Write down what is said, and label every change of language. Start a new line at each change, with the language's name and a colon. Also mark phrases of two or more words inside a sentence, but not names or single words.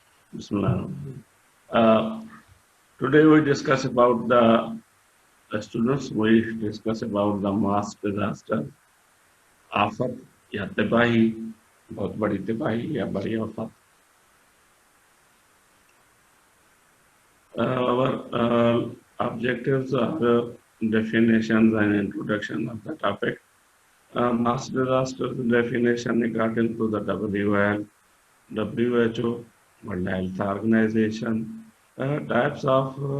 English: Bismillah. Uh, Today we discuss about the students. We discuss about the mass disaster,
Hindi: आफत या तबाही, बहुत बड़ी तबाही या बड़ी आफत.
English: Our objectives are definitions and introduction of the topic. Mass disaster definition according to the WHO, World Health Organization, types of